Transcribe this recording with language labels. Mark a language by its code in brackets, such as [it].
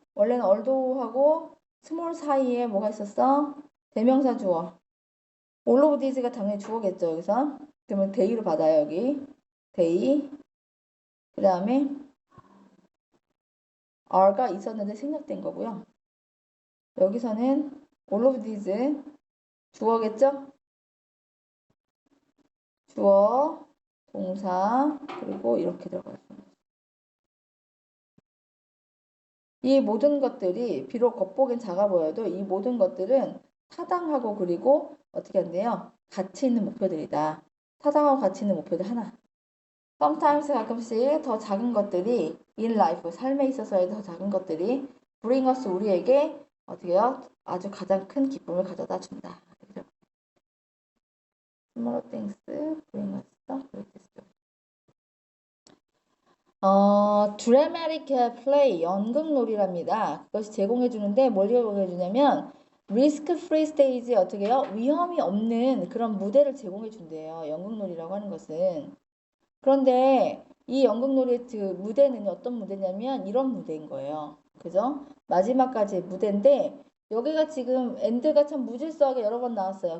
[ko] 원래는 although하고 small 사이에 뭐가 있었어? 대명사 주어. all of these가 당연히 주어겠죠, 여기서. 그러면 they로 받아요, 여기. they. 그 다음에 are가 있었는데 생략된 거고요. 여기서는 all of these 주어겠죠? 주어, 동사, 그리고 이렇게 들어가요. 이 모든 것들이 비록 겉보기엔 작아 보여도 이 모든 것들은 타당하고 그리고 어떻게 한대요? 가치 있는 목표들이다. 타당하고 가치 있는 목표들 하나. Sometimes 가끔씩 더 작은 것들이 [en] in life, [ko] 삶에 있어서의 더 작은 것들이 [en] bring us [ko] 우리에게 어떻게요? 아주 가장 큰 기쁨을 가져다 준다. [en] Small things bring us the greatest joy. [ko] dramatic play, 연극놀이랍니다. 그것이 제공해주는데 뭘 제공해주냐면 [en] risk free stage [ko] 어떻게 해요? 위험이 없는 그런 무대를 제공해준대요. 연극놀이라고 하는 것은. 그런데 이 연극놀이의 그 무대는 어떤 무대냐면 이런 무대인 거예요. 그죠? 마지막까지 무대인데 여기가 지금 엔드가 참 무질서하게 여러 번 나왔어요.